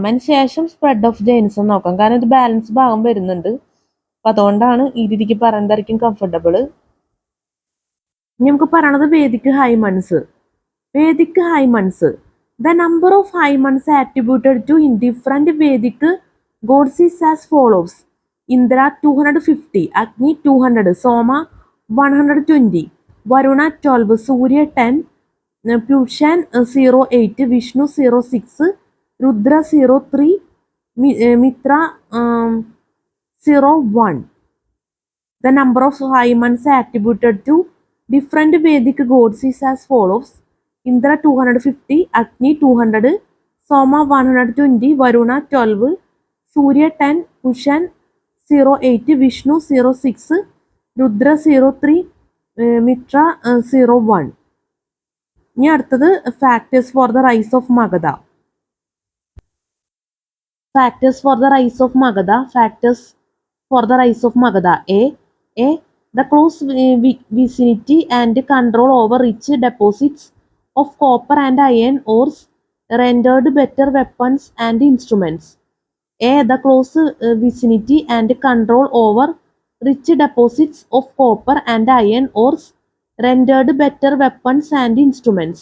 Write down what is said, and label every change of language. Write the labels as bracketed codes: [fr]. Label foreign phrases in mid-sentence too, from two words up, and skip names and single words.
[ml] അതിന് ശേഷം [en] spread of Jainism [ml] നോക്കാം, കാരണം ഇത് ബാലൻസ് ഭാഗം വരുന്നുണ്ട്. അപ്പം അതുകൊണ്ടാണ് ഈ രീതിക്ക് പറയുന്നതായിരിക്കും കംഫർട്ടബിൾ. ഇനി നമുക്ക് പറയണത് [en] Vedic hymns. the number of hymns attributed to different Vedic gods is as follows. Indra 250, Agni 200, Soma 120, Varuna 12, Surya 10, Pushan 08, Vishnu 06, Rudra 03, Mitra 01. The number of Haimans attributed to different Vedic gods is as follows: Indra 250, Agni 200, Soma 120, Varuna 12, Surya 10, Pushan 08, Vishnu 06, Rudra 03, Mitra 01. [ml] ഇനി അടുത്തത് [en] factors for the rise of Magadha. factors for the rise of Magadha. factors for the rise of Magadha. A. The close vicinity and control over rich deposits of copper and iron ores rendered better weapons and instruments. A. The close vicinity and control over rich deposits of copper and iron ores rendered better weapons and instruments.